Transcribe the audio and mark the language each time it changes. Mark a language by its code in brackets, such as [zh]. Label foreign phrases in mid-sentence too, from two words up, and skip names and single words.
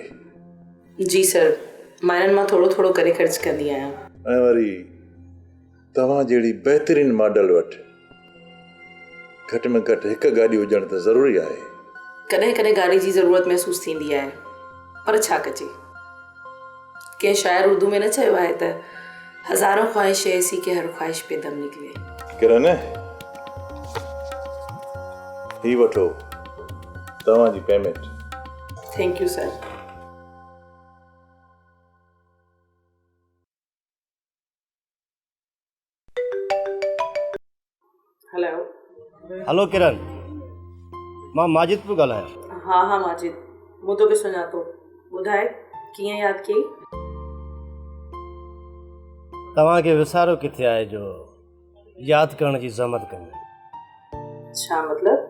[sd] जी सर, मां हिननि मां थोरो थोरो करे ख़र्च कंदी आहियां। ऐं वरी तव्हां जहिड़ी बहितरीन मॉडल वटि घटि में घटि हिकु गाॾी हुजणु त ज़रूरी आहे। कॾहिं कॾहिं गाॾी जी ज़रूरत महसूस थींदी आहे, पर छा कजे। कंहिं शाइर उर्दू में न चयो आहे त [ur] हज़ारों ख्वाहिश ऐसी कि हर ख्वाहिश पे दम निकले। [sd] किरण, ही वठो तव्हांजी पेमेंट। [en] thank you sir. [sd] हेलो किरण, मां माजिद पियो ॻाल्हायां। हाँ माजिद, मूं तोखे सुञातो। ॿुधाए कीअं यादि कई? तव्हांखे विसारो किथे आहे जो यादि करण जी ज़हमत कयूं। छा मतलब?